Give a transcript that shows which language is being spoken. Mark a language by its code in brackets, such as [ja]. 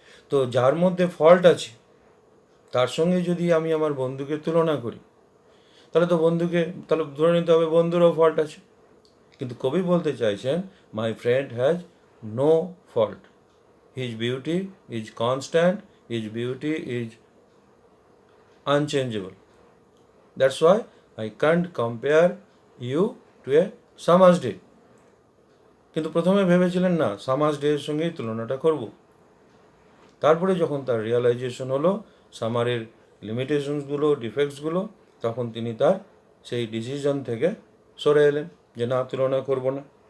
[bn] তো যার মধ্যে ফল্ট আছে তার সঙ্গে যদি আমি আমার বন্ধুকে তুলনা করি, তাহলে ধরে নিতে হবে বন্ধুরও ফল্ট আছে। কিন্তু কবি বলতে চাইছেন, [en] My friend has no fault, his beauty is constant, his beauty is unchangeable. That's why I can't compare you to a summer's day. [bn] কিন্তু প্রথমে ভেবেছিলেন না সামার্স ডে এর সঙ্গেই তুলনাটা করব। তারপরে যখন তার রিয়ালাইজেশন হলো সামারের লিমিটেশনসগুলো, ডিফেক্টসগুলো, তখন তিনি তার সেই ডিসিশন থেকে সরে এলেন যে না, তুলনা করব না।